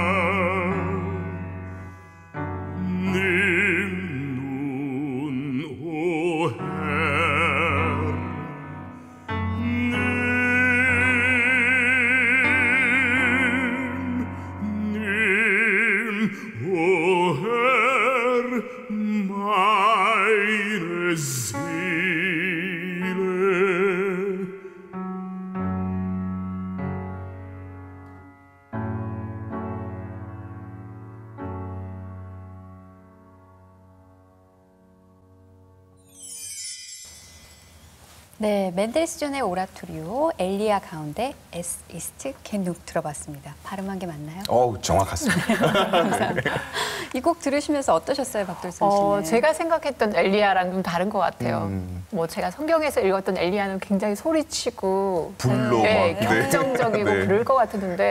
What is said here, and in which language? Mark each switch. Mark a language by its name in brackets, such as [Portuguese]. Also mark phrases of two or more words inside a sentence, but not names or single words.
[German] Nimm nun, o Herr, nimm, o Herr, meine Seele. [Korean] 네, 멘델스존의 오라토리오 엘리야 가운데 Es ist genug 들어봤습니다. 발음한 게 맞나요? 정확하습니다. 이 곡 들으시면서 어떠셨어요, 박돌선 씨는? 제가 생각했던 엘리야랑 좀 다른 것 같아요. 뭐 제가 성경에서 읽었던 엘리야는 굉장히 소리치고 불로 네, 막, 격정적이고 네. 그럴 것 같았는데